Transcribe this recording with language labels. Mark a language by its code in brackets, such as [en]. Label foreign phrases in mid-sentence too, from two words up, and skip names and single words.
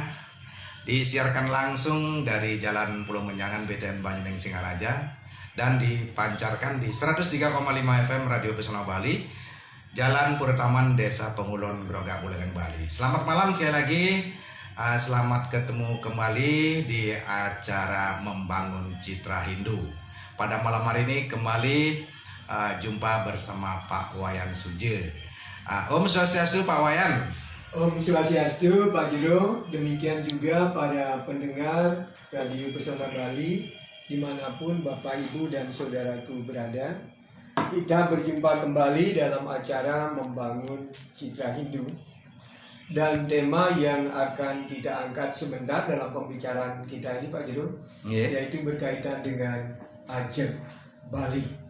[id] Disiarkan langsung dari Jalan Pulau Menjangan BTN Banyuning Singaraja dan dipancarkan di 103,5 FM Radio Pesona Bali, Jalan Purataman Desa Pengulon Groga Buleleng Bali. Selamat malam sekali lagi. Selamat ketemu kembali di acara Membangun Citra Hindu. Pada malam hari ini kembali jumpa bersama Pak Wayan Suje. [ban] Om Swastiastu Pak Wayan. Om Swastiastu Pak Jero. [id] Demikian juga pada pendengar Radio Pesona Bali dimanapun Bapak Ibu dan Saudaraku berada. Kita berjumpa kembali dalam acara Membangun Citra Hindu. Dan tema yang akan kita angkat sebentar dalam pembicaraan kita ini Pak Jero, yaitu berkaitan dengan Ajeg Bali.